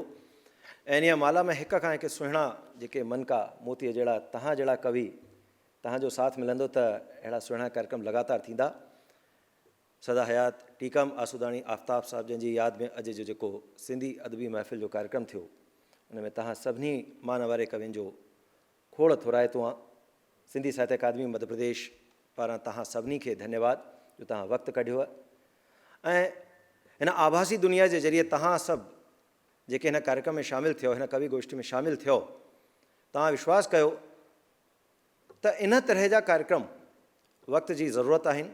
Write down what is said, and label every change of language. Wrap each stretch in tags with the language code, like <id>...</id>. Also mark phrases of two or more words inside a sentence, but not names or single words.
<sd>ऐं इन माला में हिक खां हिकु सुहिणा जेके मनका मोतीअ जहिड़ा तव्हां जहिड़ा कवि, तव्हांजो साथ मिलंदो त अहिड़ा सुहिणा कार्यक्रम लगातार थींदा। सदा हयात टीकम आसूदानी आफ्ताब साहब जंहिंजी यादि में अॼु जो जेको सिंधी अदबी महफ़िल जो कार्यक्रम थियो, उन में तव्हां सभिनी मान वारे कवियुनि जो खोड़ थोराइतो आहे। सिंधी साहित्य अकादमी मध्य प्रदेश पारां तव्हां सभिनी खे धन्यवाद जो तव्हां वक़्तु कढियो ऐं हिन आभासी दुनिया जे ज़रिए तव्हां सभु जेके हिन कार्यक्रम में शामिलु थियो, हिन कवि गोष्ठी में शामिलु थियो, तव्हां विश्वास कयो त इन तरह जा कार्यक्रम वक़्त जी ज़रूरत आहिनि।</sd>